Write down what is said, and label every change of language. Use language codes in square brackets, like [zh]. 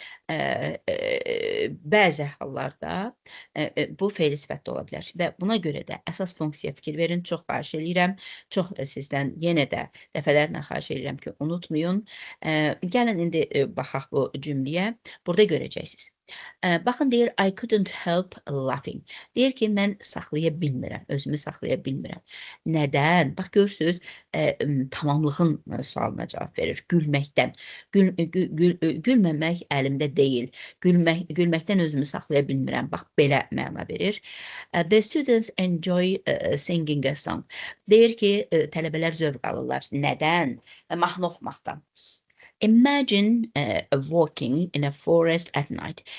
[az] Bəzi hallarda bu fe'li sifətdə ola bilər və buna görə də əsas funksiyaya fikir verin. Çox xahiş eləyirəm. Çox sizdən yenə də dəfələrlə xahiş eləyirəm ki, unutmayın. Gəlin indi baxaq bu cümləyə. Burada görəcəksiniz. Baxın deyir, [en] I couldn't help laughing. [az] Deyir ki, mən saxlaya bilmirəm, özümü saxlaya bilmirəm. Nədən? Bax görürsünüz, tamamlığın sualına cavab verir. Gülməkdən. Gülməmək əlimdə deyil. Gülməkdən özümü saxlaya bilmirəm. Bax belə məna verir. [en] The students enjoy singing a song. [az] Deyir ki, tələbələr zövq alırlar. Nədən? Mahnı oxumaqdan. [en] Imagine walking in a forest at night.